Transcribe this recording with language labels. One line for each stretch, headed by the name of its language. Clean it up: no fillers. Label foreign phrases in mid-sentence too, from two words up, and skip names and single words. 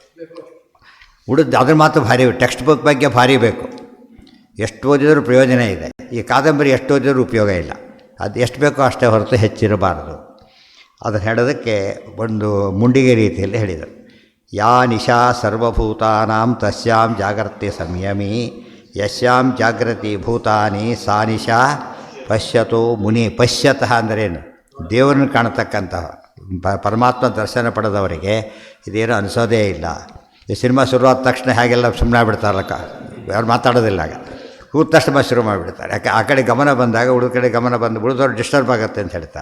Kannada: ಉಳಿದು ಅದ್ರ ಮಾತ್ರ ಭಾರಿ,
English: text book
Kannada: ಬಗ್ಗೆ ಭಾರಿ ಬೇಕು. ಎಷ್ಟು ಓದಿದ್ರೂ ಪ್ರಯೋಜನ ಇದೆ. ಈ ಕಾದಂಬರಿ ಎಷ್ಟು ಓದಿದ್ರೂ ಉಪಯೋಗ ಇಲ್ಲ. ಅದು ಎಷ್ಟು ಬೇಕೋ ಅಷ್ಟೇ ಹೊರತು ಹೆಚ್ಚಿರಬಾರ್ದು. ಅದನ್ನು ಹೇಳೋದಕ್ಕೆ ಒಂದು ಮುಂಡಿಗೆ ರೀತಿಯಲ್ಲಿ ಹೇಳಿದರು.
Sanskrit: ಯಾ ನಿಶಾ ಸರ್ವಭೂತಾನಾಂ ತಸ್ಯಾಂ ಜಾಗರ್ತಿ ಸಂಯಮಿ ಯಸ್ಯಾಂ ಜಾಗೃತಿ ಭೂತಾನಿ ಸಾ ನಿಶಾ ಪಶ್ಯತೋ ಮುನಿ.
Kannada: ಪಶ್ಯತಃ ಅಂದರೇನು? ದೇವರನ್ನು ಕಾಣತಕ್ಕಂತಹ ಪರಮಾತ್ಮ ದರ್ಶನ ಪಡೆದವರಿಗೆ ಇದೇನೂ ಅನಿಸೋದೇ ಇಲ್ಲ. ಈ ಸಿನಿಮಾ ಶುರುವಾದ ತಕ್ಷಣ ಹಾಗೆಲ್ಲ ಸುಮ್ಮನೆ ಆಗ್ಬಿಡ್ತಾರಲ್ಲ, ಯಾರು ಮಾತಾಡೋದಿಲ್ಲ. ಆಗ ಕೂತ ತಕ್ಷಣ ಶುರು ಮಾಡಿಬಿಡ್ತಾರೆ. ಯಾಕೆ ಆ ಕಡೆ ಗಮನ ಬಂದಾಗ ಉಳಿದ ಕಡೆ ಗಮನ ಬಂದು ಉಳಿದವ್ರು ಡಿಸ್ಟರ್ಬ್ ಆಗುತ್ತೆ ಅಂತ ಹೇಳ್ತಾರೆ.